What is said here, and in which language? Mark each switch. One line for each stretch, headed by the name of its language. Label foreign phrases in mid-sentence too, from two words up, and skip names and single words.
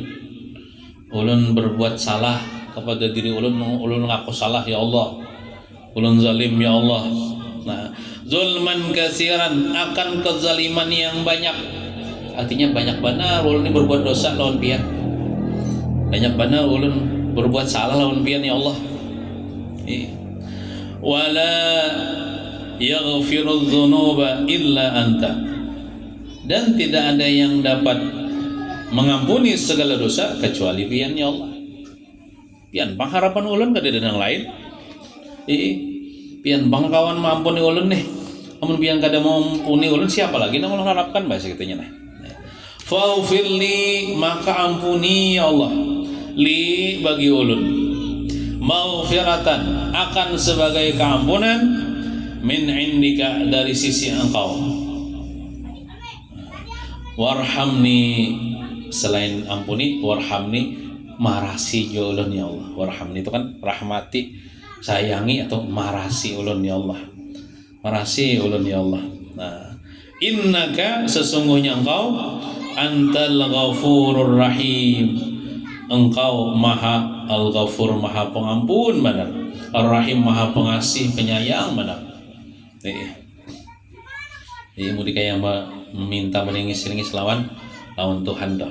Banjar: Ulun berbuat salah kepada diri ulun ngaku salah
Arabic: ya Allah.
Banjar: Ulun zalim
Arabic: ya Allah.
Banjar: Nah,
Arabic: zulman katsiran,
Banjar: akan kezaliman yang banyak. Artinya banyak benar ulun ini berbuat dosa lawan pian. Banyak benar ulun berbuat salah lawan pian
Arabic: ya Allah. ولا يغفر الذنوب إلا أنت,
Banjar: dan tidak ada yang dapat mengampuni segala dosa kecuali pian
Arabic: ya Allah.
Banjar: Pian pengharapan ulun kada ada yang lain. pian bangkawan mampuni ulun nih, amun pian kada mau ampuni ulun siapa lagi nang ulang harapkan bahasa kitanya nah. Faufirli, maka ampuni
Arabic: ya Allah,
Banjar: li bagi ulun, maghfiratan, akan sebagai keampunan,
Arabic: min indika,
Banjar: dari sisi engkau, warhamni, selain ampuni, warhamni, marasi ulun
Arabic: ya Allah.
Banjar: Warhamni itu kan rahmati, sayangi, atau marasi ulun
Arabic: ya Allah,
Banjar: marasi ulun
Arabic: ya Allah.
Banjar: Nah, innaka, sesungguhnya engkau,
Arabic: antal ghafurur rahim,
Banjar: engkau maha al-ghafur, maha pengampun benar, ar-rahim, maha pengasih penyayang benar. Jadi mau dikaya meminta meningis lawan Tuhan dah.